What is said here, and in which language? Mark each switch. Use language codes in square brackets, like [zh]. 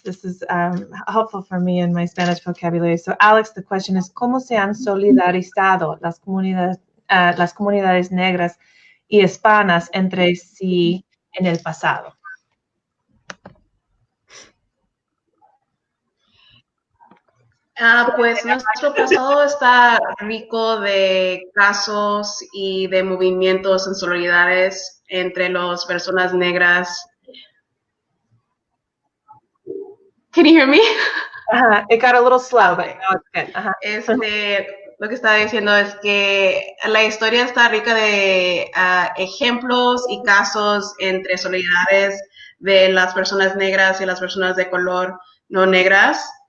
[en] This is helpful for me in my Spanish vocabulary. So, Alex, the question is, [es] ¿cómo se han solidarizado las comunidades negras y hispanas entre sí en el pasado? Pues nuestro pasado está rico de casos y de movimientos en solidaridades entre las personas negras. [en] Can you hear me? It got a little slow, but now it's good. [es] Lo que estaba diciendo es que la historia está rica de ejemplos y casos entre solidaridades de las personas negras y las personas de color no negras.